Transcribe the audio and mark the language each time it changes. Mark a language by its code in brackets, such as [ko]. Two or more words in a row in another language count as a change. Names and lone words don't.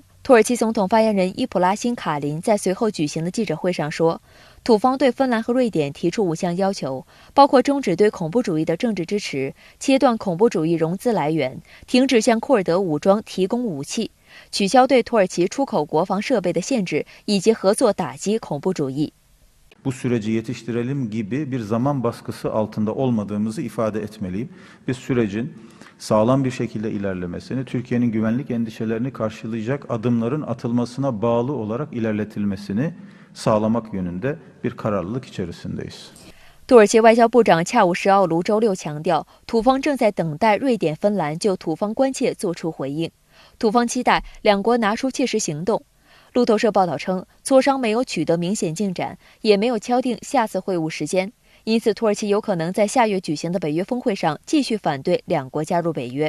[zh] 土耳其总统发言人伊普拉辛卡林在随后举行的记者会上说，土方对芬兰和瑞典提出5项要求，包括终止对恐怖主义的政治支持，切断恐怖主义融资来源，停止向库尔德武装提供武器，取消对土耳其出口国防设备的限制，以及合作打击恐怖主义。 [tr] Bu süreci yetiştirelim gibi bir zaman baskısı altında olmadığımızı ifade etmeliyim. Biz sürecin sağlam bir şekilde ilerlemesini, Türkiye'nin güvenlik endişelerini karşılayacak adımların atılmasına bağlı olarak ilerletilmesini sağlamak yönünde bir kararlılık içerisindeyiz. [zh] 土耳其外交部长恰武什奥卢周六强调，土方正在等待瑞典、芬兰就土方关切作出回应。土方期待两国拿出切实行动。路透社报道称，磋商没有取得明显进展，也没有敲定下次会晤时间，因此土耳其有可能在下月举行的北约峰会上继续反对两国加入北约。